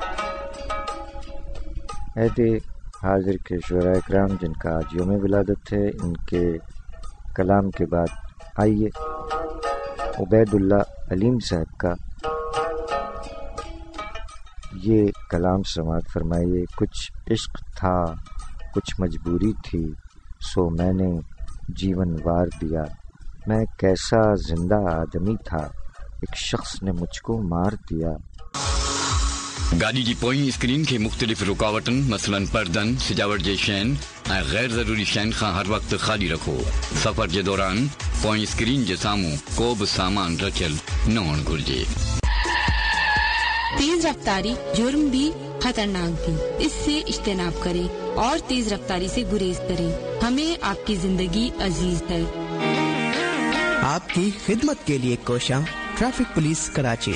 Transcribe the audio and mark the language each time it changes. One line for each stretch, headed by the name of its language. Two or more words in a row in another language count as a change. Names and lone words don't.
Urdu: عہد حاضر کے شعراء اکرام جن کا آج یوم ولادت ہے، ان کے کلام کے بعد آئیے عبید اللہ علیم صاحب کا یہ کلام سماعت فرمائیے۔ کچھ عشق تھا کچھ مجبوری تھی، سو میں نے جیون وار دیا، میں کیسا زندہ آدمی تھا، ایک شخص نے مجھ کو مار دیا۔
Sindhi: गाॾी जी पोईं स्क्रीन खे मुख़्तलिफ़ रुकावटुनि मसलन परदनि सिजावट जे शयुनि ऐं गैर ज़रूरी शयुनि खां हर वक़्तु ख़ाली रखो। सफ़र जे दौरान पोईं स्क्रीन जे साम्हूं को बि सामान रखियल न हुअणु घुरिजे।
Urdu: تیز رفتاری جرم بھی خطرناک بھی، اس سے اجتناب کریں اور تیز رفتاری سے گریز کریں. ہمیں آپ کی زندگی عزیز ہے. آپ کی خدمت کے لیے کوشاں
English: traffic police
Urdu: कराची।